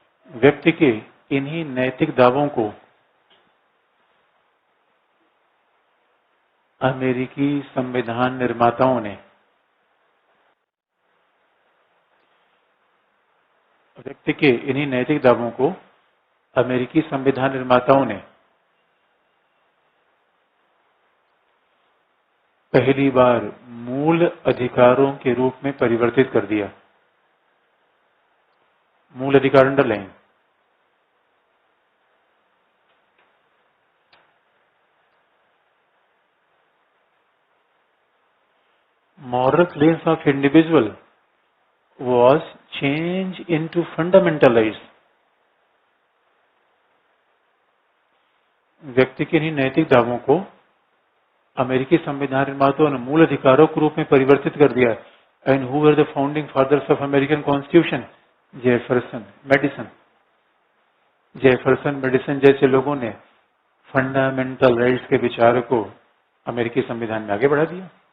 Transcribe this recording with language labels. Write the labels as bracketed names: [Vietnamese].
[Hindi] व्यक्ति के इन्हीं नैतिक दावों को अमेरिकी संविधान निर्माताओं ने, व्यक्ति के इन्हीं नैतिक दावों को अमेरिकी संविधान निर्माताओं ने पहली बार मूल अधिकारों के रूप में परिवर्तित कर दिया। मूल अधिकार underline, [English] moral claims of individual was changed into fundamental rights। [Hindi] व्यक्ति के इन्हीं नैतिक दावों को अमेरिकी संविधान निर्माताओं ने मूल अधिकारों के रूप में परिवर्तित कर दिया। [English] And who were the founding fathers of American constitution? Jefferson, Madison. [Hindi] Jefferson, medicine जैसे लोगों ने फंडामेंटल राइट्स के विचार को अमेरिकी संविधान में आगे बढ़ा दिया।